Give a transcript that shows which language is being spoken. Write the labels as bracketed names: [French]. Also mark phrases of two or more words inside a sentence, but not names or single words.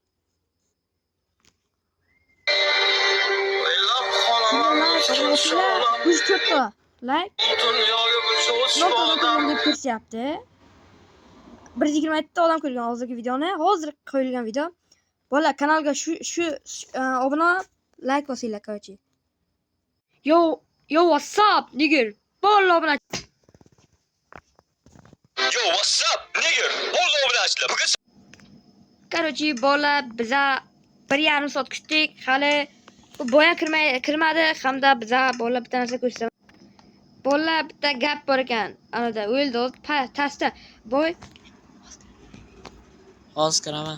[Uzbek] Like deb ko'rsatyapti. 127 ta odam ko'rgan hozirgi videoni. Hozir qo'yilgan video. Bolalar, kanalga shu obuna like bosinglar, короче. [English] Yo, what's up, nigger? [Uzbek] Bolalar obuna. [English] Yo, what's up, nigger? [Uzbek] Bolalar obunachilar. Bugun Короче, bolalar, biza 1,5 soat kutdik. Hali boya kirmadi hamda biza bolalar bitta narsa ko'rsam. Bolalar bitta gap bor ekan. Anada o'ldi, pastda. Boy Hozir kiraman.